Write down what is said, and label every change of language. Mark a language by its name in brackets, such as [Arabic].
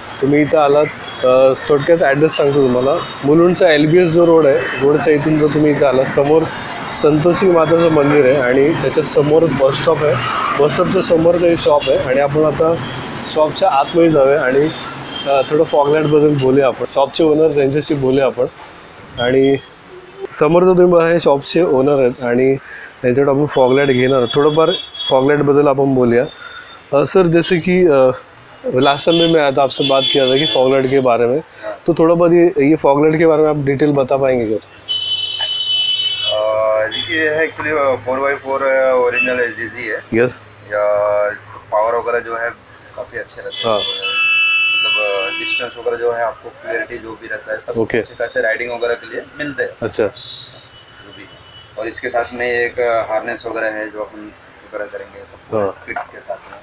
[Marathi] तुम्ही इथं आलात, थोडक्यात ॲड्रेस सांगतो तुम्हाला। मुलुंडचा LBS जो रोड आहे, रोडच्या इथून जर तुम्ही इथं आलात, समोर संतोषी माताचं मंदिर आहे आणि त्याच्या समोर बस स्टॉप आहे। बस स्टॉपच्या समोर काही शॉप आहे आणि आपण आता शॉपच्या आतमध्ये जाऊया आणि थोडं फॉग लाईटबद्दल बोलूया आपण। शॉपचे ओनर त्यांच्याशी बोलूया आपण। आणि समोर जर तुम्ही बघा हे शॉपचे ओनर आहेत आणि त्यांच्याकडे आपण फॉग लाइट घेणार। [Hindi] थोड़ाफार फॉग लाइट बदल अपन बोलिए सर, जैसे कि लास्ट टाइम में मैं आया था, आपसे बात किया था कि फॉग लाइट के बारे में, तो थोड़ा बहुत ये फॉग लाइट के बारे में आप डिटेल बता पाएंगे क्या? देखिए है एक्चुअली 4x4 ओरिजिनल LGG है। [English] yes, [Hindi] या इसका पावर वगैरह जो है काफ़ी अच्छे रहते हैं। मतलब डिस्टेंस वगैरह जो है आपको क्लियरिटी जो भी रहता है सब अच्छे खासे राइडिंग वगैरह के लिए मिलते हैं। अच्छा, और इसके साथ में एक हार्नेस वगैरह है जो अपन वगैरह करेंगे सब किट के साथ में।